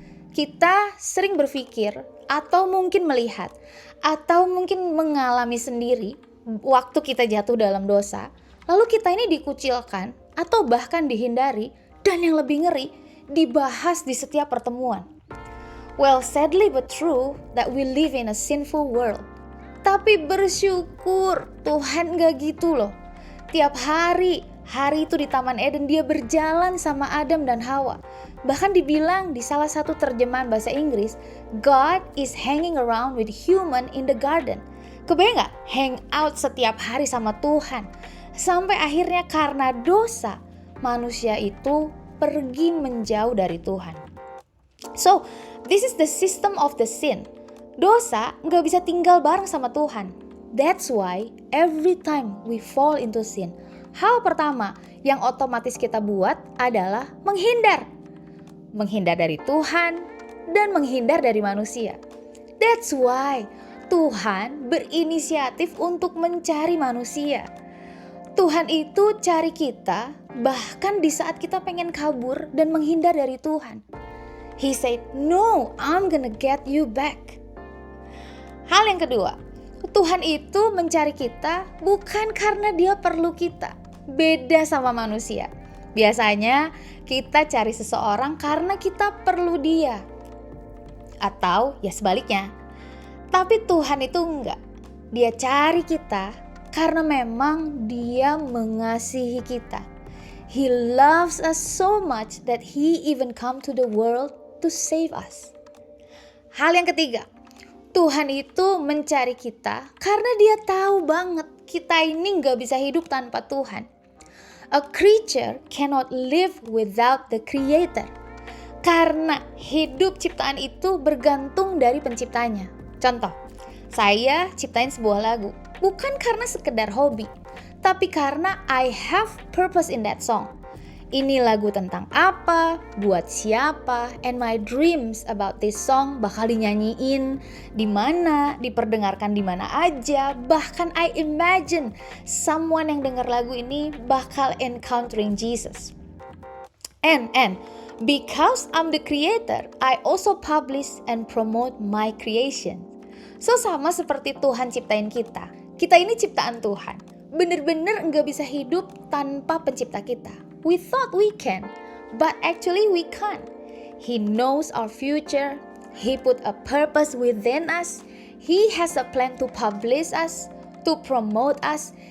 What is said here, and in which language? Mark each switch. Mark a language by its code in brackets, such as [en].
[id] Kita sering berpikir atau mungkin melihat atau mungkin mengalami sendiri waktu kita jatuh dalam dosa, lalu kita ini dikucilkan atau bahkan dihindari, dan yang lebih ngeri, dibahas di setiap pertemuan. [en] Well, sadly but true that we live in a sinful world. [id] Tapi bersyukur Tuhan gak gitu loh. Tiap hari itu di Taman Eden dia berjalan sama Adam dan Hawa. Bahkan dibilang di salah satu terjemahan bahasa Inggris, [en] God is hanging around with human in the garden. [id] Kebayang gak? [en] Hang out [id] setiap hari sama Tuhan. Sampai akhirnya karena dosa, manusia itu pergi menjauh dari Tuhan. [en] So, this is the system of the sin. [id] Dosa gak bisa tinggal bareng sama Tuhan. [en] That's why every time we fall into sin, [id] hal pertama yang otomatis kita buat adalah menghindar. Menghindar dari Tuhan dan menghindar dari manusia. [en] That's why [id] Tuhan berinisiatif untuk mencari manusia. Tuhan itu cari kita bahkan di saat kita pengen kabur dan menghindar dari Tuhan. [en] He said, "No, I'm gonna get you back." [id] Hal yang kedua, Tuhan itu mencari kita bukan karena dia perlu kita. Beda sama manusia. Biasanya kita cari seseorang karena kita perlu dia. Atau ya sebaliknya. Tapi Tuhan itu enggak. Dia cari kita karena memang dia mengasihi kita. [en] He loves us so much that he even come to the world to save us. [id] Hal yang ketiga, Tuhan itu mencari kita karena dia tahu banget kita ini gak bisa hidup tanpa Tuhan. [en] A creature cannot live without the creator. [id] Karena hidup ciptaan itu bergantung dari penciptanya. Contoh, saya ciptain sebuah lagu. Bukan karena sekedar hobi, tapi karena [en] I have purpose in that song. [id] Ini lagu tentang apa, buat siapa, [en] and my dreams about this song [id] bakal dinyanyiin di mana, diperdengarkan di mana aja. Bahkan [en] I imagine someone [id] yang dengar lagu ini bakal [en] encountering [id] Jesus. [en] And because I'm the creator, I also publish and promote my creation. [id] So sama seperti Tuhan ciptain kita. Kita ini ciptaan Tuhan. Bener-bener nggak bisa hidup tanpa pencipta kita. [en] We thought we can, but actually we can't. He knows our future. He put a purpose within us. He has a plan to publish us, to promote us.